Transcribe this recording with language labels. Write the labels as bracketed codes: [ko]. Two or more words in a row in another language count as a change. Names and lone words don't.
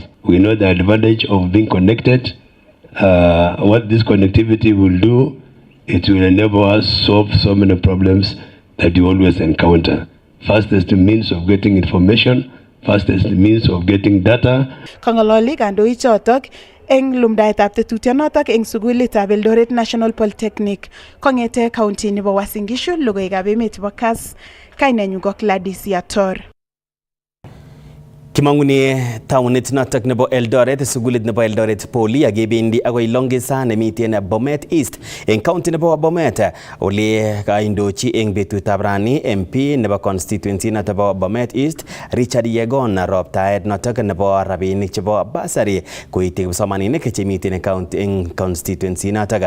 [en] We know the advantage of being connected. What this connectivity will do, it will enable us solve so many problems that you always encounter. Fastest means of getting information, fastest means of getting data. [kln] Kangololi kandoik chotok eng lumdaetab tetutyonotok eng sukulitab Eldoret National Polytechnic kongete county nebo Uasin Gishu. Logoiwekab emet chebo Kass, kainenyu ko Gladys Yator. Kimangune taunit notok nebo Eldoret, sugulit nebo Eldoret Poli akebendi akoi Longisa nemiten Bomet East eng county nebo Bomet ole kaindochi eng betutab rani MP nebo constituency notok bo Bomet East Richard Yegon roptaet notok nebo rabinik chebo basari koite kipsomaninik chemiten eng constituency notok.